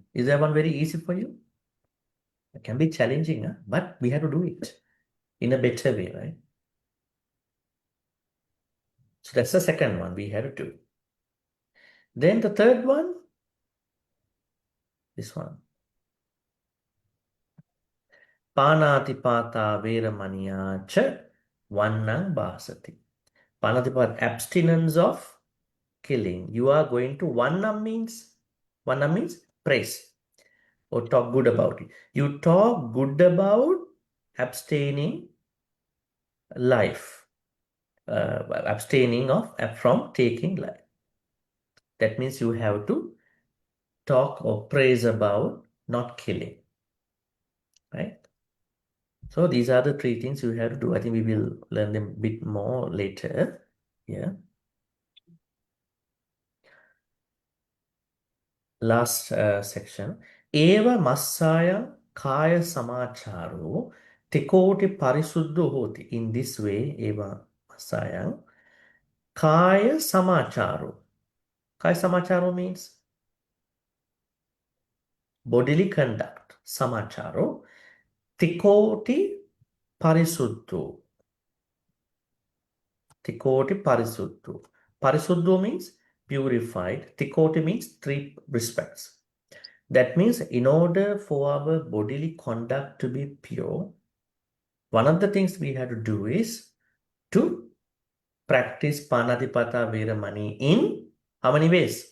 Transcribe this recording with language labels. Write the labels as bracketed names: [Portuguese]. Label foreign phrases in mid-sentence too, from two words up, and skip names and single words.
[English] Is that one very easy for you? It can be challenging, but we have to do it in a better way, right? So that's the second one we have to do. Then the third one, this one. [Pali] Panatipata veramaniya cha vannang bhasati. Panatipata, [English] abstinence of killing. You are going to vannam means praise or talk good about it. You talk good about abstaining life, abstaining from taking life. That means you have to talk or praise about not killing, right? So these are the 3 things you have to do. I think we will learn them a bit more later. Yeah. Last section. [Pali] Eva massaya kaya samacharo tikoti parisuddho hoti. [English] In this way, [Pali] eva massaya kaya samacharo. Kaya samacharo [English] means bodily conduct. [Pali] Samacharo. Tikoti parisuddho. Tikoti parisuddho. [English] Parisuddho means purified. Tikoti means 3 respects. That means in order for our bodily conduct to be pure, one of the things we have to do is to practice [Pali] Panatipata Veramani [English] in how many ways?